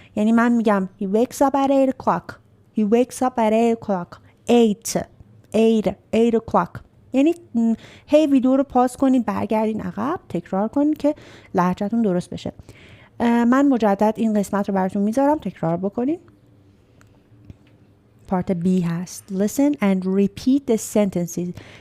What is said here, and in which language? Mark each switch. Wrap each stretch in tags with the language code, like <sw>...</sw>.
<fa>یعنی من میگم</fa> <en>he wakes up at 8 o'clock. He wakes up at 8 o'clock. 8 o'clock.</en> <fa>یعنی هی ویدیو رو پاس کنید، برگردین عقب، تکرار کنید که لهجه‌تون درست بشه. من مجدد این قسمت رو براتون میذارم تکرار بکنید. پارت B هست.</fa> <en>Listen and repeat the sentences.</en>